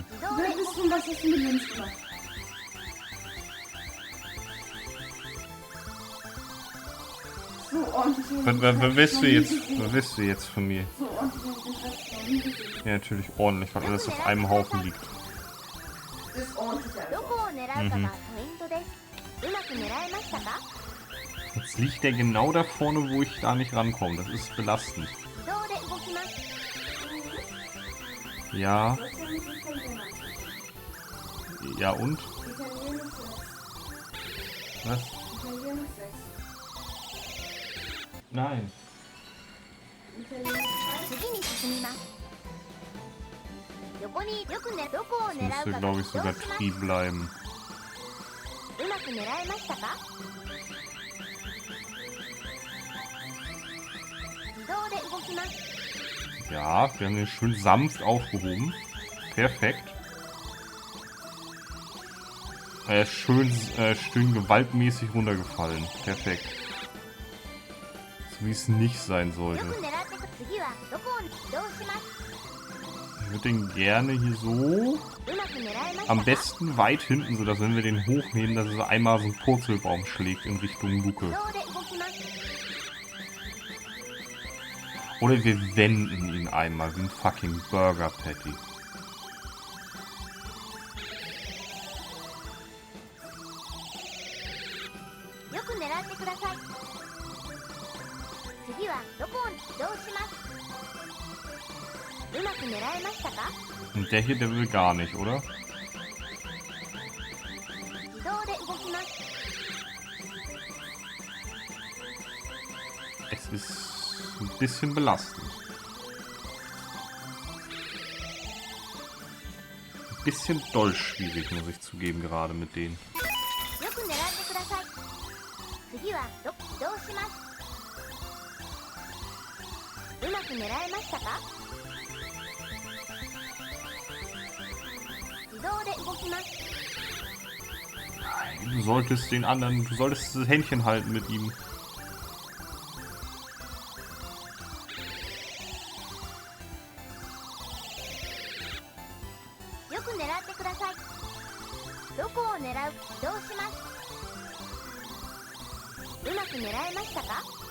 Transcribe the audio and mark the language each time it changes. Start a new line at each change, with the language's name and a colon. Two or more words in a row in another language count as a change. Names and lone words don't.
German: Wer bist du, was hast du mit uns gemacht? So, So ordentlich. Was willst du jetzt von mir? So ordentlich habe ich den Rest noch nie gesehen. Ja, natürlich ordentlich, weil alles auf einem Haufen liegt. Das ist ordentlich
Japanese: ど
German: einfach.
Japanese: こを狙うかがポイントです。うまく狙えましたか？
German: Jetzt liegt der genau da vorne, wo ich da nicht rankomme. Das ist belastend.
Japanese: 自動で動きます。
German: Ja. Das ist ja nicht Italiener. Ja und? Italienisch 6. Was? Italienisch 6. Nein. Italienisch
Japanese: 次に進みます。横によくね、どこを
German: Das
Japanese: 狙う
German: müsste,
Japanese: かが
German: glaube
Japanese: 移
German: ich,
Japanese: 動
German: sogar
Japanese: します。
German: Tri bleiben.
Japanese: うまく狙えましたか？自動で動きます。
German: Ja, wir haben den schön sanft aufgehoben. Perfekt. Er ist schön gewaltmäßig runtergefallen. Perfekt. So wie es nicht sein
Japanese: よ
German: sollte.
Japanese: く狙ってく。次はどこを移動します。
German: Ich würde den gerne hier so
Japanese: うまく狙えました
German: am
Japanese: か？
German: besten weit hinten, sodass wenn wir den hochnehmen, dass es einmal so einen Purzelbaum schlägt in Richtung Luke.
Japanese: 自動で動きます。
German: Oder wir wenden ihn einmal wie ein
English: fucking Burger Patty.
Japanese: よく狙ってください。次はどこを移動します。うまく狙えましたか？
German: Und der hier, der will gar nicht, oder?
Japanese: 自動で動きます。
German: Es ist ein bisschen belastend. Ein bisschen doll schwierig, muss ich zugeben, gerade mit denen.
Japanese: よく狙ってください。次は移動します。うまく狙えましたか？自動で動きます。
German: Du solltest das Händchen halten mit ihm.
Japanese: よく狙ってください。どこを狙う？移動します。うまく狙えましたか？